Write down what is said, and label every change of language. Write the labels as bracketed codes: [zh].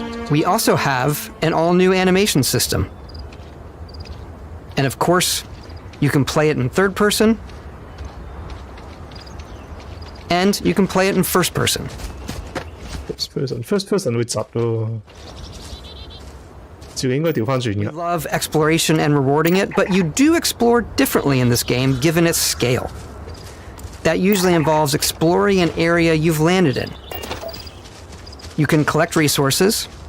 [en] We also have an all-new animation system. And of course, you can play it in third person, and you can play it in first person. [yue] First person 會窒咯，照應該調返轉嘅。 [en] Love exploration and rewarding it, but you do explore differently in this game given its scale. That usually involves exploring an area you've landed in. You can collect resources,